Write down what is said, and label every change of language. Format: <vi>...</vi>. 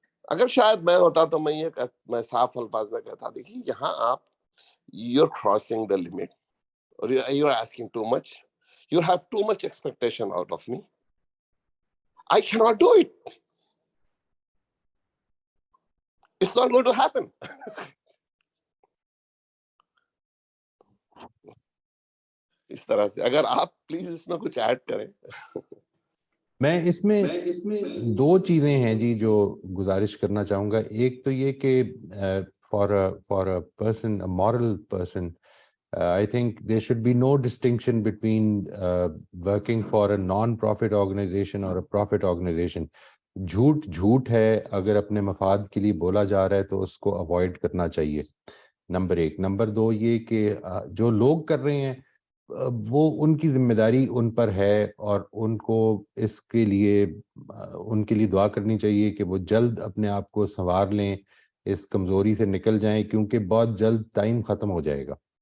<hi>अगर शायद मैं होता तो मैं साफ अल्फाज में कहता, देखिए यहाँ आप,</hi> <en>You are crossing the limit, और you are asking too much, you have too much expectation out of me, I can not do it, it's not going to happen.</en> <hi>इस तरह से अगर आप प्लीज इसमें कुछ ऐड करें. मैं इसमें दो चीजें हैं जी जो गुजारिश करना चाहूंगा. एक तो ये कि</hi> <en>For a person, a moral person, I think there should be no distinction between working for a non-profit organization or a profit organization.</en> <hi>झूठ है, अगर अपने मफाद के लिए बोला जा रहा है तो उसको अवॉइड करना चाहिए, नंबर एक. नंबर दो ये कि जो लोग कर रहे हैं वो उनकी जिम्मेदारी उन पर है, और उनको इसके लिए उनके लिए दुआ करनी चाहिए कि वो जल्द अपने आप को संवार लें, इस कमज़ोरी से निकल जाएं, क्योंकि बहुत जल्द टाइम ख़त्म हो जाएगा.</hi>